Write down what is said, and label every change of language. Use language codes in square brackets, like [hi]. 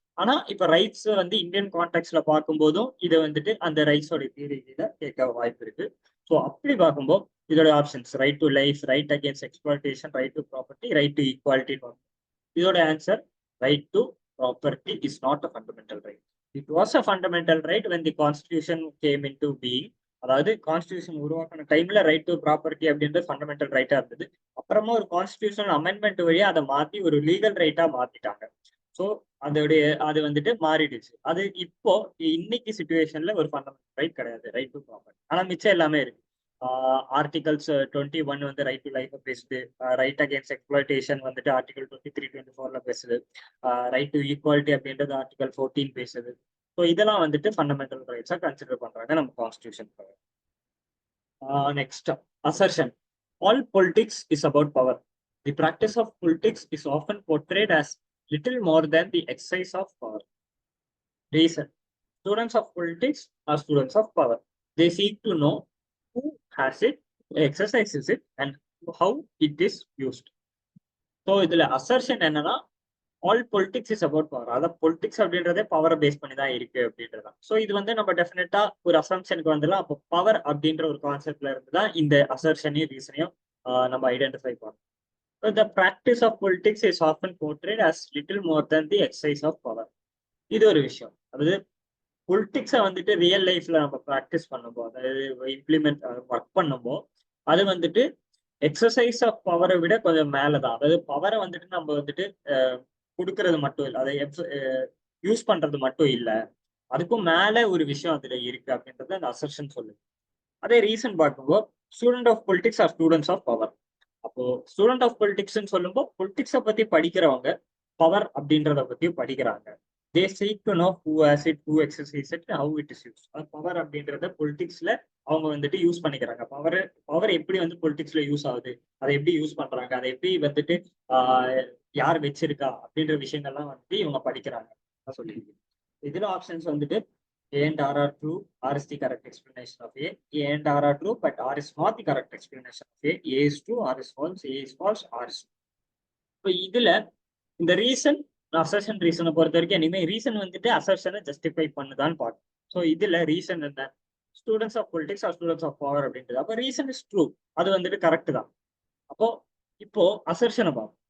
[ta] ஆனா இப்ப ரைட்ஸ் வந்து இந்தியன் கான்டெக்ட்ல பார்க்கும்போதும் இதை வந்துட்டு அந்த ரைட்ஸோட தியரியில கேட்க வாய்ப்பு இருக்கு. ஸோ அப்படி பார்க்கும்போது இதோட options right to life, right against exploitation, right to property, right to equality. [en] இதோட answer right to property is not a fundamental right. It was a fundamental right when the constitution came into being. [ta] அதாவது constitution உருவாக்கின டைம்ல right to property அப்படின்றது fundamental ரைட்டா இருந்தது. அப்புறமா ஒரு constitutional amendment வழியா அதை மாத்தி ஒரு லீகல் ரைட்டா மாத்திட்டாங்க. ஸோ அது வந்துட்டு மாறிடுச்சு. அது இப்போ இன்னைக்கு சிச்சுவேஷன்ல ஒரு ஃபண்டமெண்டல் ரைட் கிடையாது ரைட் டு ப்ராப்பர்ட்டி. ஆனா மிச்சம் எல்லாமே இருக்கு. ஆர்டிகல்ஸ் 21 வந்து ரைட் டு லைஃப் பேசுது, ரைட் அகேன்ஸ்ட் எக்ஸ்ப்ளாய்டேஷன் வந்துட்டு ஆர்டிகல் 23, 24ல பேசுது, ரைட் டு ஈக்வாலிட்டி அப்படின்றது ஆர்டிகல் 14 பேசுது. ஸோ இதெல்லாம் வந்துட்டு ஃபண்டமெண்டல் ரைட்ஸா கன்சிடர் பண்றாங்க நம்ம constitution. [en] Next, assertion. All politics is about power. The practice of politics is often portrayed as little more than the exercise of power. Reason: students of politics are students of power. They seek to know who has it, exercises it, and how it is used. So இதுல assertion என்னன்னா all politics is about power. [ta] அதாவது politics அப்படின்றதே பவரை base பண்ணி தான் இருக்கு அப்படின்றதான். So இது வந்து நம்ம டெஃபினட்டா ஒரு அசம்ஷனுக்கு வந்துடலாம். அப்போ பவர் அப்படின்ற ஒரு கான்செப்ட்ல இருந்து தான் இந்த அசர்ஷனையும் ரீசனையும் நம்ம ஐடென்டிஃபை பண்ணணும். [en] The practice of politics is often portrayed as little more than the exercise of power. [ta] இது ஒரு விஷயம். அதாவது பொலிட்டிக்ஸை வந்துட்டு ரியல் லைஃப்ல நம்ம ப்ராக்டிஸ் பண்ணும்போது, அதாவது இம்ப்ளிமெண்ட் ஒர்க் பண்ணும்போது, அது வந்துட்டு எக்ஸசைஸ் ஆஃப் பவரை விட கொஞ்சம் மேலதான். அதாவது பவரை வந்துட்டு நம்ம வந்துட்டு கொடுக்கறது மட்டும் இல்லை, அதை யூஸ் பண்றது மட்டும் இல்லை, அதுக்கும் மேல ஒரு விஷயம் அதுல இருக்கு அப்படின்றது அந்த அசர்ஷன் சொல்லுது. [en] அதே ரீசன் பார்க்கும்போது student of politics are students of power. [ta] அப்போ ஸ்டூடெண்ட் ஆஃப் பொலிட்டிக்ஸ்ன்னு சொல்லும்போது பொலிட்டிக்ஸை பத்தி படிக்கிறவங்க பவர் அப்படின்றத பத்தியும் படிக்கிறாங்க. [en] They seek to know who has it, who exercise it, how it is use. [ta] Power அப்படின்றத பொலிட்டிக்ஸ்ல அவங்க வந்துட்டு யூஸ் பண்ணிக்கிறாங்க. பவர் எப்படி வந்து பொலிட்டிக்ஸ்ல யூஸ் ஆகுது, அதை எப்படி யூஸ் பண்றாங்க, அதை எப்படி வந்துட்டு யார் வச்சிருக்கா அப்படின்ற விஷயங்கள்லாம் வந்துட்டு இவங்க படிக்கிறாங்க சொல்லியிருக்கு. [en] இதுல ஆப்ஷன்ஸ் வந்துட்டு A and R are true, R is the correct explanation of A. A and R are true, but R is not the correct explanation of A. A is true, R is false, A is false, R is true. [ta] இப்போ இதுல இந்த reason assertion ரீசனை பொறுத்த வரைக்கும் இனிமே reason வந்துட்டு அசர்ஷனை justify பண்ணுதான்னு பார்க்கணும். [en] So இதுல reason என்ன, students of politics are students of power அப்படின்றது. [ta] அப்போ ரீசன் இஸ் ட்ரூ, அது வந்துட்டு கரெக்ட் தான். அப்போ இப்போ அசர்ஷனை பார்ப்போம்.